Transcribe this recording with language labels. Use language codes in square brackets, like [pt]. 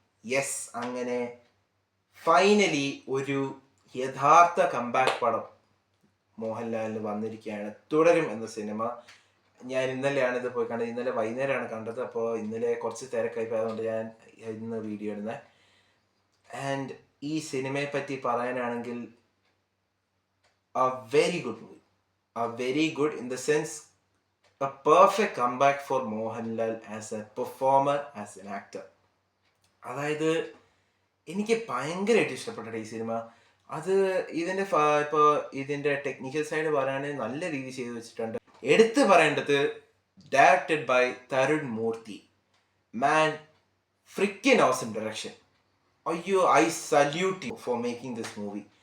[ml] Yes, അങ്ങനെ finally ഒരു യഥാർത്ഥ കംബാക്ക് പടം മോഹൻലാലിന് വന്നിരിക്കുകയാണ്. തുടരും എന്ന സിനിമ. ഞാൻ ഇന്നലെയാണ് ഇത് പോയി കണ്ടത്. ഇന്നലെ വൈകുന്നേരമാണ് കണ്ടത്. അപ്പോൾ ഇന്നലെ കുറച്ച് തിരക്കായി, അതുകൊണ്ട് ഞാൻ ഇന്ന് വീഡിയോ ഇടുന്നത്. ആൻഡ് ഈ സിനിമയെ പറ്റി പറയാനാണെങ്കിൽ [en] a very good movie. A very good in the sense a perfect comeback for Mohanlal as a performer, as an actor. [ml] അതായത് എനിക്ക് ഭയങ്കരമായിട്ട് ഇഷ്ടപ്പെട്ട ഈ സിനിമ. അത് ഇതിൻ്റെ ഇപ്പോൾ ഇതിൻ്റെ ടെക്നിക്കൽ സൈഡ് പറയുകയാണെങ്കിൽ നല്ല രീതിയിൽ ചെയ്തു വെച്ചിട്ടുണ്ട്. എടുത്തു പറയേണ്ടത് [en] directed by [ml] Tarun Murthy. [en] Man, freakin awesome direction. അയ്യോ, I salute you for making this movie.